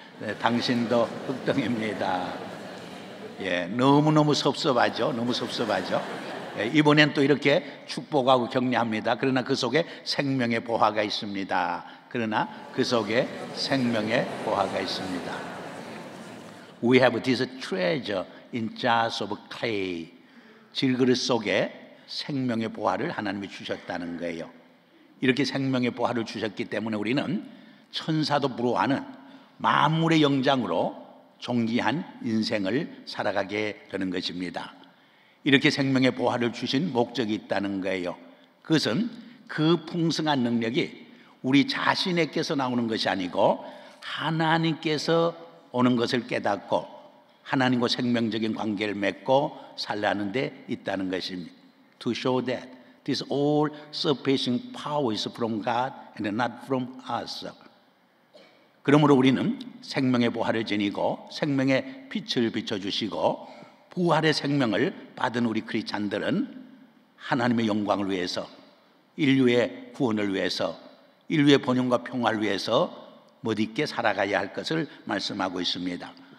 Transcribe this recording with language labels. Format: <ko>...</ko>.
<ko>네, 당신도 흙덩이입니다. 예, 너무너무 섭섭하죠. 너무 섭섭하죠. 예, 이번엔 또 이렇게 축복하고 격려합니다. 그러나 그 속에 생명의 보화가 있습니다. 그러나 그 속에 생명의 보화가 있습니다.</ko> <en>We have this treasure in jars of clay.</en> <ko>질그릇 속에 생명의 보화를 하나님이 주셨다는 거예요. 이렇게 생명의 보화를 주셨기 때문에 우리는 천사도 부러워하는 만물의 영장으로 존귀한 인생을 살아가게 되는 것입니다. 이렇게 생명의 보화를 주신 목적이 있다는 거예요. 그것은 그 풍성한 능력이 우리 자신에게서 나오는 것이 아니고 하나님께서 오는 것을 깨닫고 하나님과 생명적인 관계를 맺고 살라는 데 있다는 것입니다.</ko> <en>To show that this all surpassing power is from God and not from us.</en> <ko>그러므로 우리는 생명의 보화를 지니고 생명의 빛을 비춰주시고 부활의 생명을 받은 우리 크리스찬들은 하나님의 영광을 위해서, 인류의 구원을 위해서, 인류의 번영과 평화를 위해서 멋있게 살아가야 할 것을 말씀하고 있습니다.</ko>